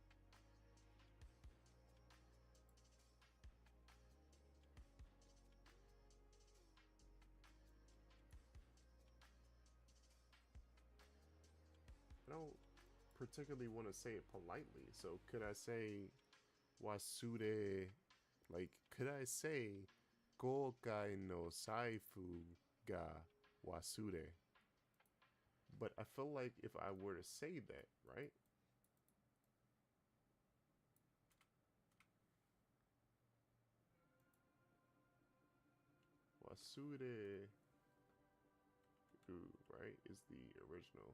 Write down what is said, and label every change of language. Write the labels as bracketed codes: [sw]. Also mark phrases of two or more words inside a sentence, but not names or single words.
[en] I don't particularly want to say it politely, so could I say wasure, like, could I say [ja] こうかい の さいふ が わすれ? [en] But I feel like if I were to say that, right? [ja] わすれ さいふ, [en] right, is the original.